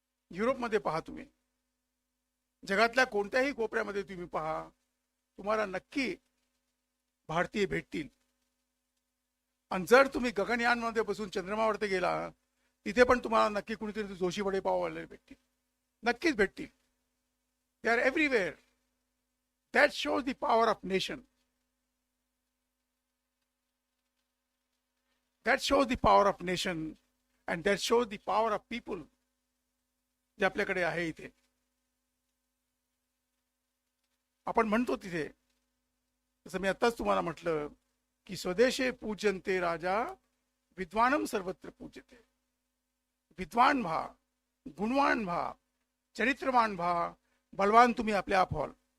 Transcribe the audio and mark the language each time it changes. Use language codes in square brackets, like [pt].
[mr] युरोपमध्ये पहा तुम्ही, जगातल्या कोणत्याही कोपऱ्यामध्ये तुम्ही पहा, तुम्हाला नक्की भारतीय भेटतील. आणि जर तुम्ही गगनयानमध्ये बसून चंद्रमावरती गेला, तिथे पण तुम्हाला नक्की कुणीतरी जोशी बडे पाववाले भेटतील, नक्कीच भेटतील. [en] They are everywhere. That shows the power of nation. That shows the power of nation and that shows the power of people [mr] जे आपल्याकडे आहे इथे. आपण म्हणतो तिथे, जसं मी आताच तुम्हाला म्हटलं की [sa] स्वदेशे पूज्यन्ते राजा विद्वानम सर्वत्र पूज्यते. [mr] विद्वान व्हा, गुणवान व्हा, चरित्रवान व्हा, बलवान तुम्ही आपल्या आप व्हाल.